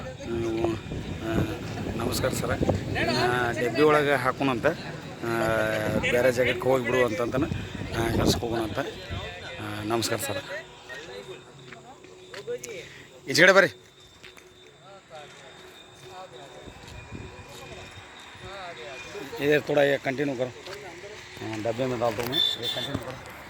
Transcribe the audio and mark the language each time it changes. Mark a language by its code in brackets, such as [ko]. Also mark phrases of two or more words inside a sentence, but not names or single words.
[kn] ನಮಸ್ಕಾರ ಸರ. ಡಬ್ಬಿ ಒಳಗೆ ಹಾಕೋಣಂತ ಬೇರೆ ಜಾಗಕ್ಕೆ ಹೋಗಿಬಿಡು ಅಂತಂತಾನೆ ಕಳ್ಸ್ಕೋಗೋಣಂತ. ನಮಸ್ಕಾರ ಸರ. ಈಚೆಗಡೆ ಬರ್ರಿ. [hi] इधर थोड़ा ये कंटिन्यू करो, डब्बे में डाल दो मैं, ये कंटिन्यू करो.